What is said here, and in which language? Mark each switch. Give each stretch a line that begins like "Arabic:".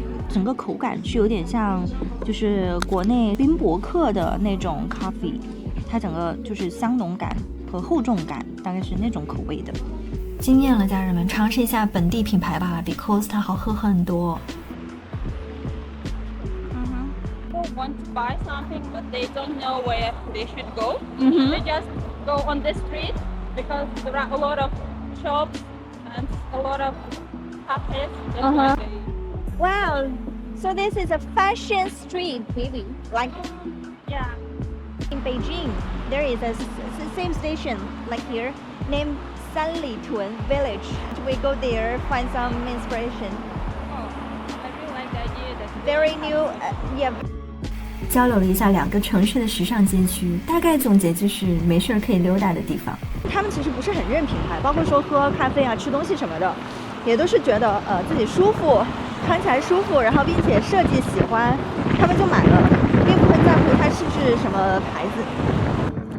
Chinese: 整个口感是有点像，就是国内冰博客的那种 coffee， 它整个就是香浓感和厚重感，大概是那种口味的。惊艳了，家人们，尝试一下本地品牌吧，比 Costa 好喝很多。
English: Want to buy something, but they don't know where they should go. They just go on the street because there are a lot of shops and a lot of cafes. Wow, So this is a fashion street, maybe like Yeah. in Beijing. There is a same station like here named Sanlitun Village. We go there, find some inspiration. Oh, I really like the idea that Very new, yeah.
Chinese: 交流了一下2个城市的时尚街区，大概总结就是没事儿可以溜达的地方。他们其实不是很认品牌，包括说喝咖啡啊、吃东西什么的，也都是觉得自己舒服，穿起来舒服，然后并且设计喜欢，他们就买了，并不会在乎它是不是什么牌子。